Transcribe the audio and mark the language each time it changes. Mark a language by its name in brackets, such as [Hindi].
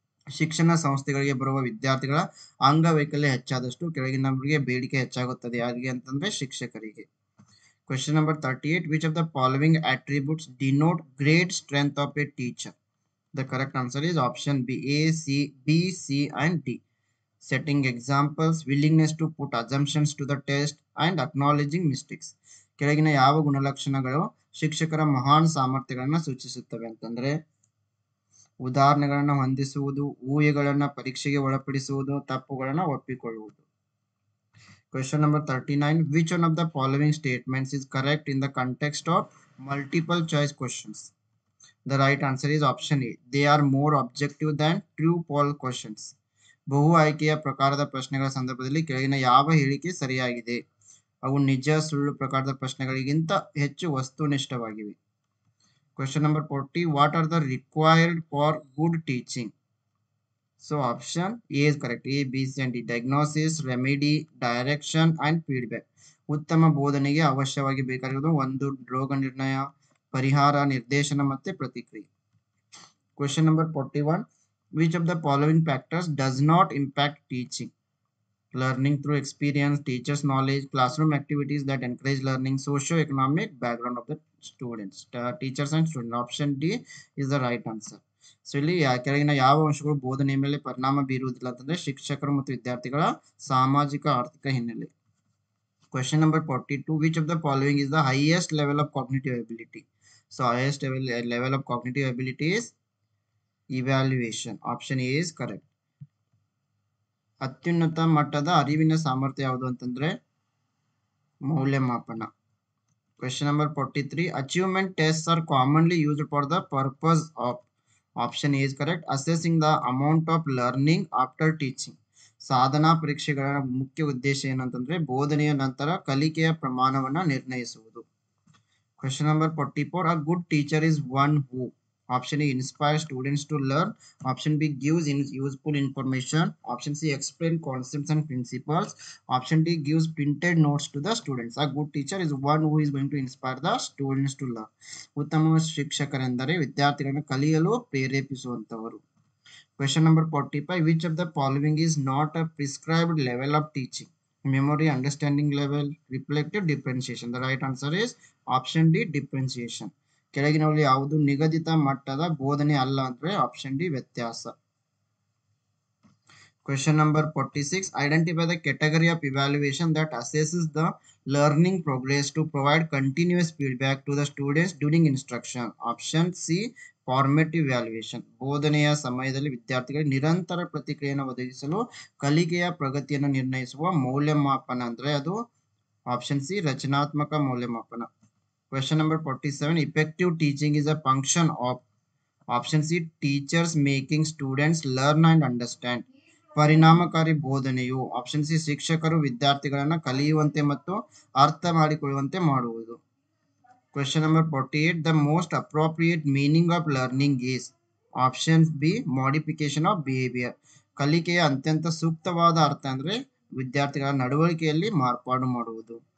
[Kannada] ಶಿಕ್ಷಣ ಸಂಸ್ಥೆಗಳಿಗೆ ಬರುವ ವಿದ್ಯಾರ್ಥಿಗಳ ಅಂಗವೈಕಲ್ಯ ಹೆಚ್ಚಾದಷ್ಟು ಕೆಳಗಿನವರಿಗೆ ಬೇಡಿಕೆ ಹೆಚ್ಚಾಗುತ್ತದೆ. ಯಾರಿಗೆ ಅಂತಂದ್ರೆ ಶಿಕ್ಷಕರಿಗೆ. [English] Question number 38. Which of the following attributes denote great strength of a teacher? The correct answer is option B, A, B, C and D. Setting examples, willingness to put assumptions to the test and acknowledging mistakes. [Kannada] ಕೆಳಗಿನ ಯಾವ ಗುಣಲಕ್ಷಣಗಳು ಶಿಕ್ಷಕರ ಮಹಾನ್ ಸಾಮರ್ಥ್ಯಗಳನ್ನ ಸೂಚಿಸುತ್ತವೆ ಅಂತಂದ್ರೆ ಉದಾಹರಣೆಗಳನ್ನ ಹೊಂದಿಸುವುದು, ಊಹೆಗಳನ್ನ ಪರೀಕ್ಷೆಗೆ ಒಳಪಡಿಸುವುದು, ತಪ್ಪುಗಳನ್ನ ಒಪ್ಪಿಕೊಳ್ಳುವುದು. [English] Question number 39. Which one of the following statements is correct in the context of multiple choice questions? The right answer is option A. They are more objective than true poll questions. [Kannada] ಬಹು ಆಯ್ಕೆಯ ಪ್ರಕಾರದ ಪ್ರಶ್ನೆಗಳ ಸಂದರ್ಭದಲ್ಲಿ ಕೆಳಗಿನ ಯಾವ ಹೇಳಿಕೆ ಸರಿಯಾಗಿದೆ? ಅವು ನಿಜ ಸುಳ್ಳು ಪ್ರಕಾರದ ಪ್ರಶ್ನೆಗಳಿಗಿಂತ ಹೆಚ್ಚು ವಸ್ತುನಿಷ್ಠವಾಗಿವೆ. [English] Question number 40. What are the required for good teaching? So option A is correct. A, B, C and D. Diagnosis, remedy, direction and feedback. [Kannada] ಉತ್ತಮ ಬೋಧನೆಗೆ ಅವಶ್ಯವಾಗಿ ಬೇಕಾಗಿರುವುದು ಒಂದು ರೋಗ ನಿರ್ಣಯ, ಪರಿಹಾರ, ನಿರ್ದೇಶನ ಮತ್ತೆ ಪ್ರತಿಕ್ರಿಯೆ. [English] Question number 41. Which of the following factors does not impact teaching? Learning through experience, teachers' knowledge, classroom activities that encourage learning, socio-economic background of the students, teachers and students. Option D is the right answer. [Kannada] So ಇಲ್ಲಿ ಕೆಳಗಿನ ಯಾವ ಅಂಶಗಳು ಬೋಧನೆಯ ಮೇಲೆ ಪರಿಣಾಮ ಬೀರುವುದಿಲ್ಲ ಅಂತಂದ್ರೆ ಶಿಕ್ಷಕರು ಮತ್ತು ವಿದ್ಯಾರ್ಥಿಗಳ ಸಾಮಾಜಿಕ ಆರ್ಥಿಕ ಹಿನ್ನೆಲೆ. [English] Question number 42. Which of the following is the highest level of cognitive ability? So highest level of cognitive ability is evaluation. Option A is correct. [Kannada] ಅತ್ಯುನ್ನತ ಮಟ್ಟದ ಅರಿವಿನ ಸಾಮರ್ಥ್ಯ ಯಾವುದು ಅಂತಂದ್ರೆ ಮೌಲ್ಯಮಾಪನ. [English] Question number 43. Achievement tests are commonly used for the purpose of. Option A is correct. Assessing the amount of learning after teaching. [Kannada] ಸಾಧನಾ ಪರೀಕ್ಷೆಗಳ ಮುಖ್ಯ ಉದ್ದೇಶ ಏನಂತಂದ್ರೆ ಬೋಧನೆಯ ನಂತರ ಕಲಿಕೆಯ ಪ್ರಮಾಣವನ್ನ ನಿರ್ಣಯಿಸುವುದು. [English] Question number 44. A good teacher is one who. Option A, inspires students to learn. Option B, gives useful information. Option C, explain concepts and principles. Option D, gives printed notes to the students. A good teacher is one who is going to inspire the students to learn. [Kannada] ಉತ್ತಮ ಶಿಕ್ಷಕರೆಂದರೆ ವಿದ್ಯಾರ್ಥಿಗಳನ್ನು ಕಲಿಯಲು ಪ್ರೇರೇಪಿಸುವಂತವರು. [English] Question number 45. Which of the following is not a prescribed level of teaching? Memory, understanding level, reflective, differentiation. The right answer is option D, differentiation. [Kannada] ಕೆಳಗಿನವರಲ್ಲಿ ಯಾವುದು ನಿಗದಿತ ಮಟ್ಟದ ಬೋಧನೆ ಅಲ್ಲ ಅಂದ್ರೆ option D ವ್ಯತ್ಯಾಸ. [English] Question number 46. Identify the category of evaluation that assesses the learning progress to provide continuous feedback to the students during instruction. Option C, [Kannada] formative valuation ಬೋಧನೆಯ ಸಮಯದಲ್ಲಿ ವಿದ್ಯಾರ್ಥಿಗಳಿಗೆ ನಿರಂತರ ಪ್ರತಿಕ್ರಿಯೆಯನ್ನು ಒದಗಿಸಲು ಕಲಿಕೆಯ ಪ್ರಗತಿಯನ್ನು ನಿರ್ಣಯಿಸುವ ಮೌಲ್ಯಮಾಪನ ಅಂದರೆ ಅದು ಆಪ್ಷನ್ ಸಿ ರಚನಾತ್ಮಕ ಮೌಲ್ಯಮಾಪನ. [English] Question number 47 effective teaching is a function of option C teachers making students learn and understand. [Kannada] ಪರಿಣಾಮಕಾರಿ ಬೋಧನೆಯು ಆಪ್ಷನ್ ಸಿ ಶಿಕ್ಷಕರು ವಿದ್ಯಾರ್ಥಿಗಳನ್ನು ಕಲಿಯುವಂತೆ ಮತ್ತು ಅರ್ಥ ಮಾಡಿಕೊಳ್ಳುವಂತೆ ಮಾಡುವುದು. [English] Question number 48 the most appropriate meaning of learning is option B modification of behavior. [Kannada] ಕಲಿಕೆಯ ಅತ್ಯಂತ ಸೂಕ್ತವಾದ ಅರ್ಥ ಅಂದರೆ ವಿದ್ಯಾರ್ಥಿಗಳ ನಡವಳಿಕೆಯಲ್ಲಿ ಮಾರ್ಪಾಡು ಮಾಡುವುದು.